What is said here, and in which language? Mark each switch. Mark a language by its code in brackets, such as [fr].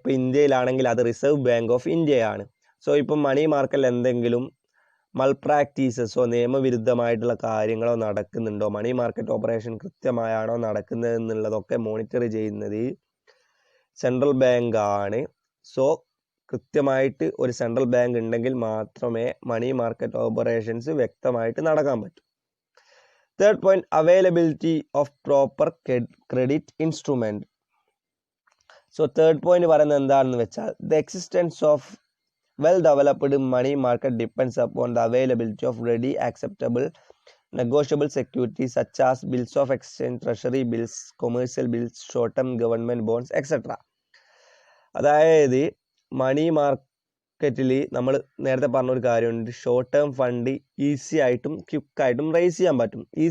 [ml] ഇപ്പോൾ ഇന്ത്യയിലാണെങ്കിൽ അത് reserve bank of ഇന്ത്യയാണ്. സോ ഇപ്പം മണി മാർക്കറ്റിൽ എന്തെങ്കിലും മൾപ്രാക്ടീസസോ നിയമവിരുദ്ധമായിട്ടുള്ള കാര്യങ്ങളോ നടക്കുന്നുണ്ടോ, മണി മാർക്കറ്റ് ഓപ്പറേഷൻ കൃത്യമായാണോ നടക്കുന്നത് എന്നുള്ളതൊക്കെ മോണിറ്റർ ചെയ്യുന്നത് സെൻട്രൽ ബാങ്കാണ്. സോ കൃത്യമായിട്ട് ഒരു സെൻട്രൽ ബാങ്ക് ഉണ്ടെങ്കിൽ മാത്രമേ മണി മാർക്കറ്റ് ഓപ്പറേഷൻസ് വ്യക്തമായിട്ട് നടക്കാൻ പറ്റൂ. [en] Third point availability of proper credit instrument. So third point [ml] പറയുന്നത് എന്താണെന്ന് വെച്ചാൽ [en] The existence of well developed money market depends upon the availability of ready acceptable negotiable securities such as bills of exchange, treasury bills, commercial bills, short term government bonds etc. [ml] അതായത് മാർക്കറ്റിൽ നമ്മൾ നേരത്തെ പറഞ്ഞൊരു കാര്യമുണ്ട്, short term fund easy ആയിട്ടും ക്വിക്കായിട്ടും raise ചെയ്യാൻ പറ്റും.